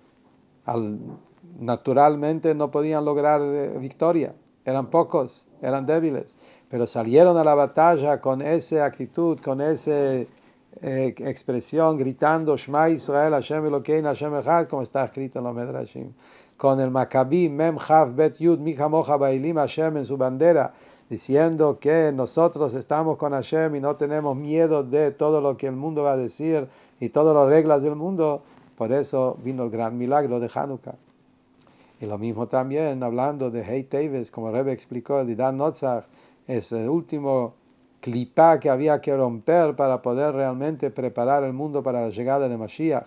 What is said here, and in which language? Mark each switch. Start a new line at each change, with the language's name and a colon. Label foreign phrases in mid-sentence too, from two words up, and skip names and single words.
Spanish: Naturalmente no podían lograr victoria. Eran pocos, eran débiles. Pero salieron a la batalla con esa actitud, con esa expresión, gritando
Hebrew: שמע ישראל, ה' אלוקינו, ה' אחד,
Spanish: como está escrito en los Medrashim. Con el Maccabí,
Hebrew: מ כ ב י, מי כמוכה באלים ה
Spanish: en su bandera, diciendo que nosotros estamos con Hashem y no tenemos miedo de todo lo que el mundo va a decir y todas las reglas del mundo. Por eso vino el gran milagro de Hanukkah. Y lo mismo también hablando de Hei Teves, como el Rebbe explicó, el
Aramaic: דידן נצח,
Spanish: es el último clipá que había que romper para poder realmente preparar el mundo para la llegada de Mashiach.